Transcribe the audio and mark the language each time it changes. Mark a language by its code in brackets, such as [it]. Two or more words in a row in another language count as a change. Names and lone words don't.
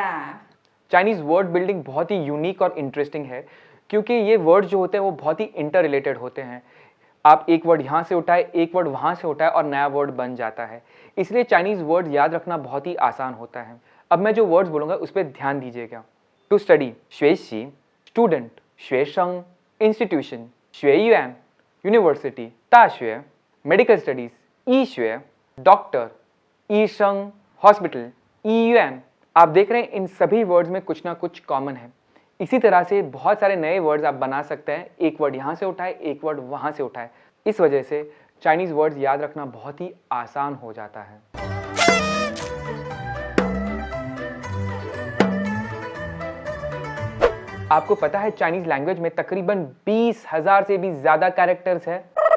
[en] Chinese word building [hi] बहुत ही यूनिक और इंटरेस्टिंग है, क्योंकि ये वर्ड जो होते हैं वो बहुत ही [en] inter related [hi] होते हैं। आप एक वर्ड यहाँ से उठाए, एक वर्ड वहाँ से उठाए और नया वर्ड बन जाता है। इसलिए [en] Chinese word [hi] याद रखना बहुत ही आसान होता है। अब मैं जो वर्ड्स बोलूँगा उस पर ध्यान दीजिएगा। [en] to study, [zh] 学习, स्टूडेंट, 学生, इंस्टीट्यूशन, 学院, यूनिवर्सिटी, 大学, [en] medical studies, [zh] 医学, डॉक्टर, 医生, हॉस्पिटल, 医院। [hi] आप देख रहे हैं इन सभी वर्ड्स में कुछ ना कुछ कॉमन है। इसी तरह से बहुत सारे नए वर्ड्स आप बना सकते हैं। एक वर्ड यहाँ से उठाए, एक वर्ड वहाँ से उठाए। इस वजह से [en] Chinese words [hi] याद रखना बहुत ही आसान हो जाता है। आपको पता है [en] Chinese language [hi] में तकरीबन 20,000 से भी ज्यादा कैरेक्टर्स है।